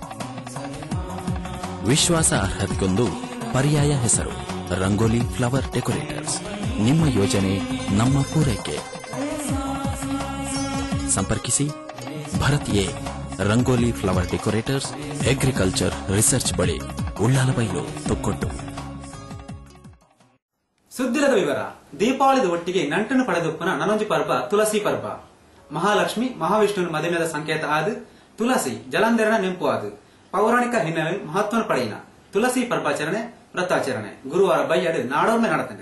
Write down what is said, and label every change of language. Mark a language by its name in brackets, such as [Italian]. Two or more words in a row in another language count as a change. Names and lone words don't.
[Kannada] ವಿಶ್ವಾಸಾರ್ಹತೆಗೊಂದು ಪರ್ಯಾಯ ಹೆಸರು ರಂಗೋಲಿ ಫ್ಲವರ್ ಡೆಕೋರೇಟರ್ಸ್. ನಿಮ್ಮ ಯೋಜನೆ ನಮ್ಮ ಪೂರೈಕೆ. ಸಂಪರ್ಕಿಸಿ ಭರತ್ ಎ ರಂಗೋಲಿ ಫ್ಲವರ್ ಡೆಕೋರೇಟರ್ಸ್, [English] agriculture research [Kannada] ಬಳಿ, ಉಳ್ಳಾಲಬೈಲು, ತೊಕ್ಕೊಟ್ಟು. [Tulu] ಸುದ್ದಿರದ ವಿವರ. ದೀಪಾವಳಿದ ಒಟ್ಟಿಗೆ ನಂಟನ್ನು ಪಡೆದೊಪ್ಪನ ನನೊಂಜಿ ಪರ್ಬ ತುಳಸಿ ಪರ್ಬ. ಮಹಾಲಕ್ಷ್ಮಿ ಮಹಾವಿಷ್ಣುವಿನ ಮದುವೆದ ಸಂಕೇತ ಆದು ತುಳಸಿ ಜಲಂಧರನ ನೆಂಪು ಆದು ಪೌರಾಣಿಕ ಹಿನ್ನೆಲೆ ಮಹತ್ವನ ಪಡೆಯಿನ ತುಳಸಿ ಪರ್ಬಾಚರಣೆ ವ್ರತಾಚರಣೆ ಗುರುವಾರ ಬೈಯಡು ನಾಡೋರ್ಮೆ ನಡೆತಂಡೆ.